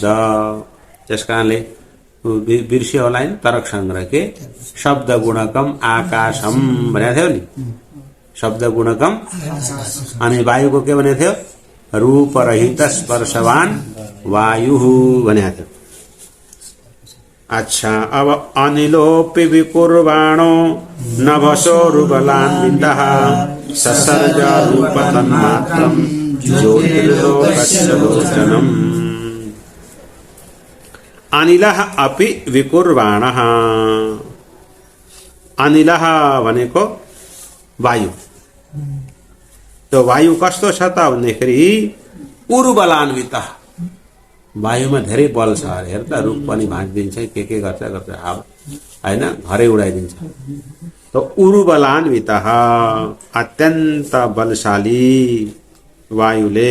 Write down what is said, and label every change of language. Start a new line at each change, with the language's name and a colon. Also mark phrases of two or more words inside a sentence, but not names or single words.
Nepali: त्यसकारणले बिर्सियो होला नि तर्क संग्रह के
Sanskrit: शब्द गुणकम आकाशम
Nepali: भनेको थियो नि,
Sanskrit: शब्द गुणकम।
Nepali: अनि वायुको के भनेको थियो?
Sanskrit: रूप रहित स्पर्शवान वायु
Nepali: भनेको थियो।
Sanskrit: अच्छा, अब अनिलोपि विकुर्वाणो नभसोरुबलान्वितः ससर्ज रूप तन्मात्रं ज्योतिर्लोकस्य लोचनम्। अनिलः अपि विकुर्वाणः।
Nepali: अनिलः भनेको वायु। तो वायु कस्तो छ त भन्दाखेरि उर्बलान्वितः, वायुमा धेरै बल छ। हेर त, रुख पनि भाँचिदिन्छ, के गर्छ हावा, होइन, घरै उडाइदिन्छ। तो उर्बलान्वितः, अत्यन्त बलशाली वायुले।